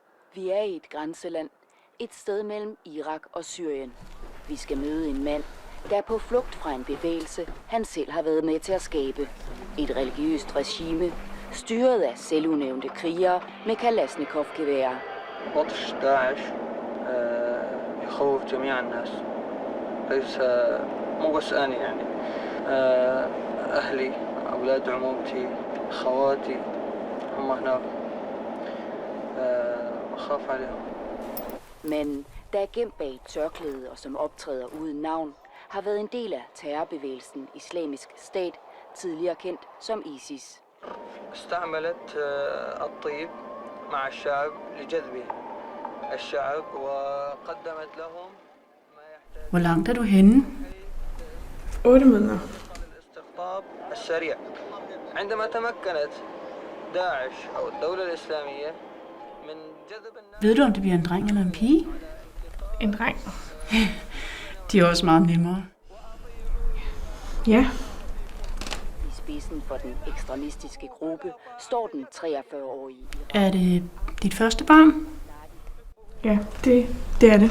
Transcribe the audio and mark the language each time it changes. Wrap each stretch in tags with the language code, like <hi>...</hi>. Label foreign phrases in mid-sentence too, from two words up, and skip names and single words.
<da>Vi er i et grænseland, et sted mellem Irak og Syrien. Vi skal møde en mand, der er på flugt fra en bevægelse, han selv har været med til at skabe. Et religiøst regime, styret af selvudnævnte krigere med Kalashnikov-geværer.</da> <ar>بطش داعش يخوف جميع الناس ليس مو بس أنا يعني أهلي أولاد عمومتي خواتي هم هناك أخاف عليهم.</ar> <da>Men der er gemt bag et tørklæde og som optræder uden navn, har været en del af terrorbevægelsen Islamisk Stat, tidligere kendt som ISIS.</da> <ar>استعملت الطيب مع الشعب لجذب الشعب وقدمت لهم ما يحتاج.</ar> <da>Hvor langt er du henne? 8 måneder.</da> <ar>الاستقطاب السريع. عندما تمكنت داعش أو الدولة الإسلامية من جذب الناس.</ar> <da>Ved du, om det bliver en dreng eller en pige? En dreng. De er også meget nemmere. Ja. I spidsen for den ekstremistiske gruppe står den 43-årige Er det dit første barn? Ja, det er det.</da>